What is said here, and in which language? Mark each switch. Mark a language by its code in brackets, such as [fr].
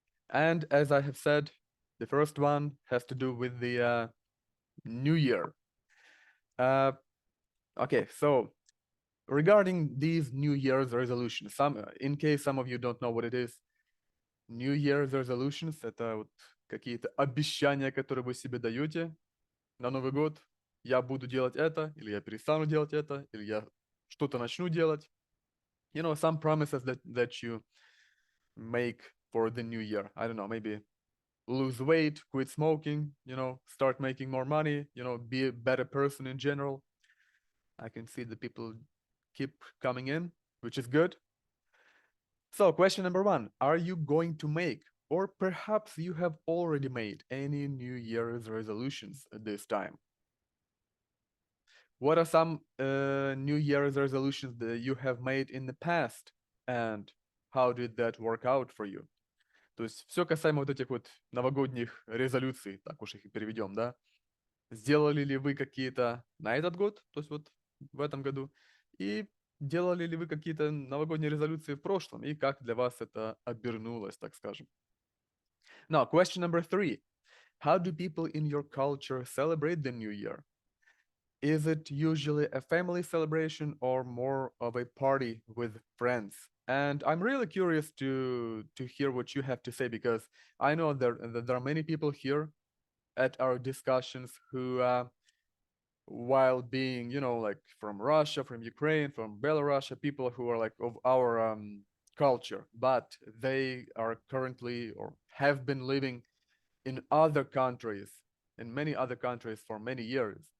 [en] And as I have said, the first one has to do with the new year. Okay, so regarding these New Year's resolutions, in case some of you don't know what it is, New Year's resolutions — [ru] это вот какие-то обещания, которые вы себе даете на Новый год. Я буду делать это, или я перестану делать это, или я что-то начну делать. [en] Some promises that you make for the new year. I don't know, maybe lose weight, quit smoking, start making more money, be a better person in general. I can see the people keep coming in, which is good. So question number 1, are you going to make, or perhaps you have already made, any New Year's resolutions at this time? What are some New Year's resolutions that you have made in the past, and how did that work out for you? [ru] То есть все касаемо вот этих вот новогодних резолюций, так уж их и переведем, да? Сделали ли вы какие-то на этот год, то есть вот в этом году, и делали ли вы какие-то новогодние резолюции в прошлом, и как для вас это обернулось, так скажем? [en] Now, question number 3. How do people in your culture celebrate the new year? Is it usually a family celebration or more of a party with friends? And I'm really curious to hear what you have to say, because I know there are many people here at our discussions who, while being, like from Russia, from Ukraine, from Belarus, people who are like of our culture, but they are currently or have been living in other countries, in many other countries for many years.